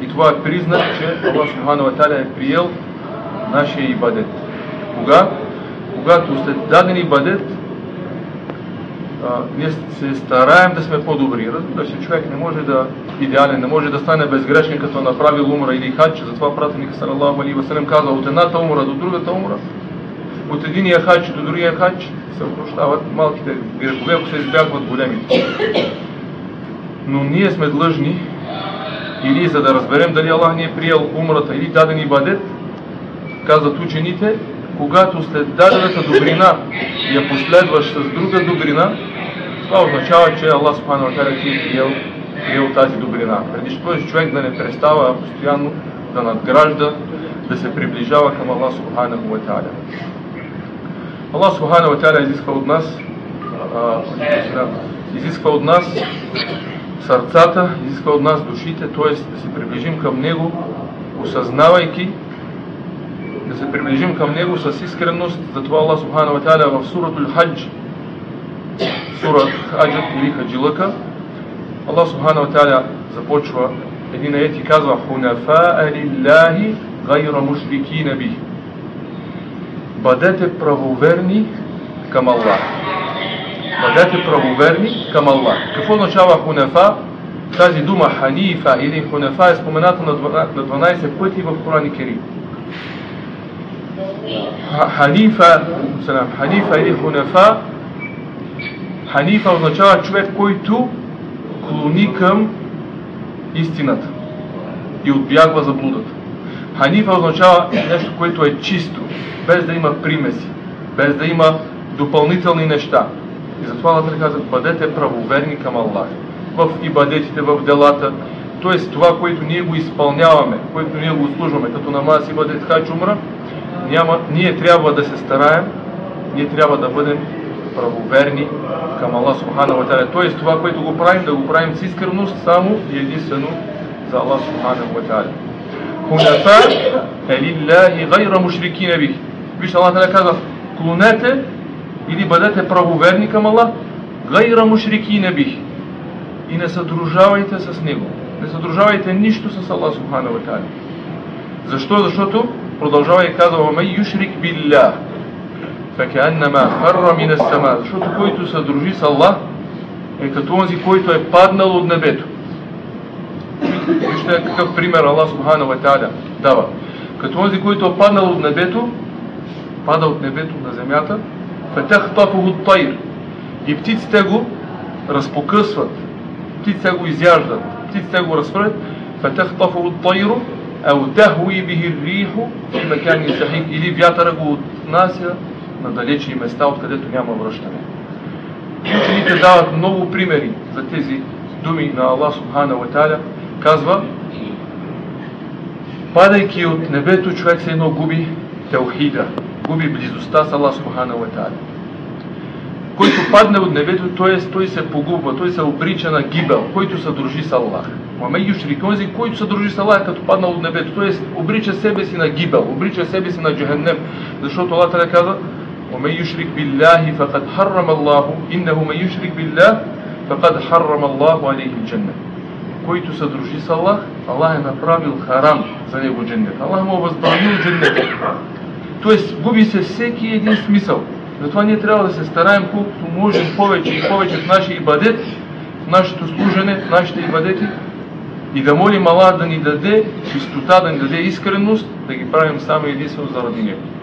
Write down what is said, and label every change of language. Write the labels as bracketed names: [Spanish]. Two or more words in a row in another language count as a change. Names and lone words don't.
[Bulgarian] И това е признак, че Аллах [Arabic] سبحانه وتعالى [Bulgarian] е приел нашия ибадет. Когато след даден ибадет ние се стараем да сме по-добри. Разбира се, човек не може да идеален, не може да стане безгрешен, като направил умра или хадж. Затова пратеник [Arabic] صلى الله عليه وسلم [Bulgarian] каза: от едната умра до другата умра, от единия хадж до другия хадж се опрощават малките грехове, ако се избягват големите. Но ние сме длъжни, или за да разберем дали Аллах ни е приел умрата или даден ибадет, казват учените, когато след дадената добрина я последваш с друга добрина, това означава, че Аллах [Arabic] سبحانه وتعالى [Bulgarian] ти е приел тази добрина. Преди този човек да не престава постоянно да надгражда, да се приближава към Аллах [Arabic] سبحانه وتعالى. [Bulgarian] Аллах [Arabic] سبحانه وتعالى [Bulgarian] изисква от нас сърцата, изисква от нас душите, т.е. да се приближим към Него, осъзнавайки, да се приближим към Него с искренност. Затова Аллах [Arabic] سبحانه وتعالى [Bulgarian] в суратул Хадж, сура Хаджът или Хаджилъка, Аллах [Arabic] سبحانه وتعالى [Bulgarian] започва един аят и казва: [Arabic] حنفاء لله غير مشركين به. [Bulgarian] Бъдете правоверни към Аллах. Бъдете правоверни към Аллах. Какво означава хунафа? Тази дума ханифа или хунафа е спомената на 12 пъти в Коран Керим. Ханифа или хунафа. Ханифа означава човек, който клони към истината. и отбягва заблудата. Ханифа означава нещо, което е чисто, без да има примеси, без да има допълнителни неща. И затова Аллах казва: бъдете правоверни към Аллах в ибадетите, в делата, т.е. това, което ние го изпълняваме, което ние го служваме, като намаз, ибадет, хадж, умра, ние трябва да се стараем, ние трябва да бъдем правоверни към Аллах [Arabic] سبحانه وتعالى. [Bulgarian] Т.е. това, което го правим, да го правим с искреност само и единствено за Аллах [Arabic] سبحانه وتعالى. حنفاء لله غير مشركين به. [Bulgarian] Вижте, Аллах та'аля казва: клонете или бъдете правоверни към Аллах, [Arabic] غير مشركين به, [Bulgarian] и не съдружавайте с Него. Не съдружавайте нищо с Аллах [Arabic] سبحانه وتعالى. [Bulgarian] Защо? Защото продължава и казва: [Arabic] وَمَنْ يُشْرِكْ بِاللَّهِ فَكَأَنَّمَا خَرَّ مِنَ السَّمَاءِ. [Bulgarian] Защото който съдружи с Аллах е като онзи, който е паднал от небето. Вижте какъв пример Аллах [Arabic] سبحانه وتعالى [Bulgarian] дава. Като онзи, който е паднал от небето, пада от небето на земята, [Arabic] فَتَخْطَفُهُ الطَّيْرُ, [Bulgarian] и птиците го разпокъсват, птиците го изяждат, птиците го разфрят, [Arabic] فَتَخْطَفُهُ الطَّيْرُ أَوْ تَهْوِي بِهِ الرِّيحُ فِي مَكَانٍ سَحِيقٍ, [Bulgarian] или вятъра го отнася на далечни места, откъдето няма връщане. Учените дават много примери за тези думи на Аллах [Arabic] سبحانه وتعالى. [Bulgarian] Казва: падайки от небето, човек се едно губи теухида, губи близостта с Аллах [Arabic] سبحانه وتعالى. [Bulgarian] Който падне от небето, той се погубва, той се обрича на гибел, който се дружи с Аллах. [Arabic] ومن يشرك, [Bulgarian] онзи, който се дружи с Аллах, като паднал от небето, той обрича себе си на гибел, обрича себе си на джаханнем, защото Аллах та'аля казва: [Arabic] وَمَنْ يُشْرِكْ بِاللَّهِ فَقَدْ حَرَّمَ اللَّهُ إِنَّهُ مَنْ يُشْرِكْ بِاللَّهِ فَقَدْ حَرَّمَ اللَّهُ عَلَيْهِ الْجَنَّةَ. [Bulgarian] Който се дружи с Аллах, Аллах е направил харам за него дженнет. Аллах му е възбранил дженнет. Тоест, губи се всеки един смисъл. Затова ние трябва да се стараем колкото можем повече и повече в нашия ибадет, в нашето служене, в нашите ибадети, и да молим Аллах да ни даде чистота, да ни даде искреност, да ги правим само единствено заради Него.